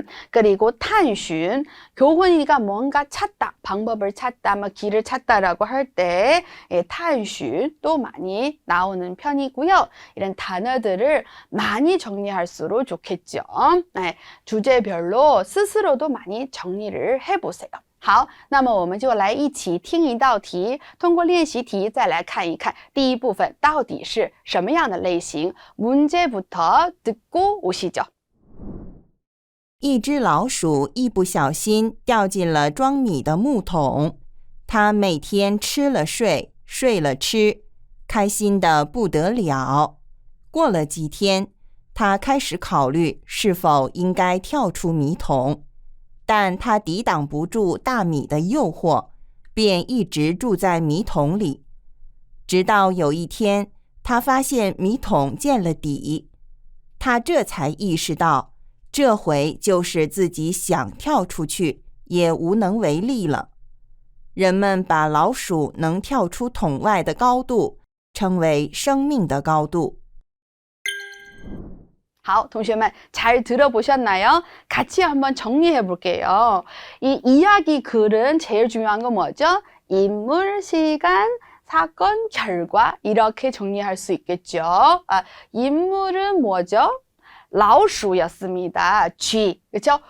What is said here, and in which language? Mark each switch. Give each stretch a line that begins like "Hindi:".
Korean: 그리고探寻 교훈이가 뭔가 찾다, 방법을 찾다, 길을 찾다라고 할 때探寻도 많이 나오는 편이고요. 이런 단어들을 많이 정리할수록 좋겠죠. 주제별로 스스로도 많이 정리를 해보세요.
Chinese: 好，那么我们就来一起听一道题，通过练习题再来看一看第一部分到底是什么样的类型。
Korean: 문제부터 듣고 오시죠。
Chinese: 一只老鼠一不小心掉进了装米的木桶，它每天吃了睡，睡了吃，开心得不得了。过了几天，它开始考虑是否应该跳出米桶。但他抵挡不住大米的诱惑，便一直住在米桶里。直到有一天，他发现米桶见了底，他这才意识到，这回就是自己想跳出去，也无能为力了。人们把老鼠能跳出桶外的高度，称为生命的高度。好，同学们
Korean: 잘 들어보셨나요? 같이 한번 정리해 볼게요. 이 이야기 글은 제일 중요한 건 뭐죠? 인물, 시간, 사건, 결과 이렇게 정리할 수 있겠죠. 인물은 뭐죠? 老鼠였습니다. 쥐. 그렇죠?